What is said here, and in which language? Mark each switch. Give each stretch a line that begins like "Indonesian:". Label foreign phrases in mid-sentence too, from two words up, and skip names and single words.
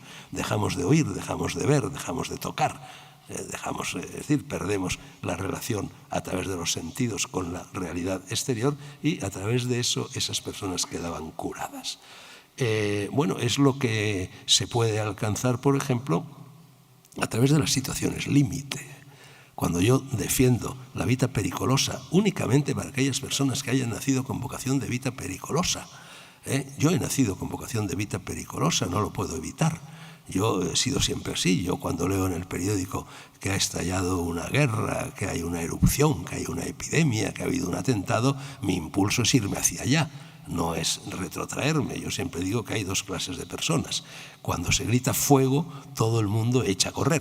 Spanish: Dejamos de oír, dejamos de ver, dejamos de tocar, es decir, perdemos la relación a través de los sentidos con la realidad exterior, y a través de eso esas personas quedaban curadas. Bueno, es lo que se puede alcanzar, por ejemplo, a través de las situaciones límite. Cuando yo defiendo la
Italian: vita pericolosa
Spanish: únicamente para aquellas personas que hayan nacido con vocación de
Italian: vita pericolosa.
Spanish: Yo he nacido con vocación de
Italian: vita pericolosa,
Spanish: no lo puedo evitar. Yo he sido siempre así. Yo cuando leo en el periódico que ha estallado una guerra, que hay una erupción, que hay una epidemia, que ha habido un atentado, mi impulso es irme hacia allá. No es retrotraerme. Yo siempre digo que hay dos clases de personas. Cuando se grita fuego, todo el mundo echa a correr.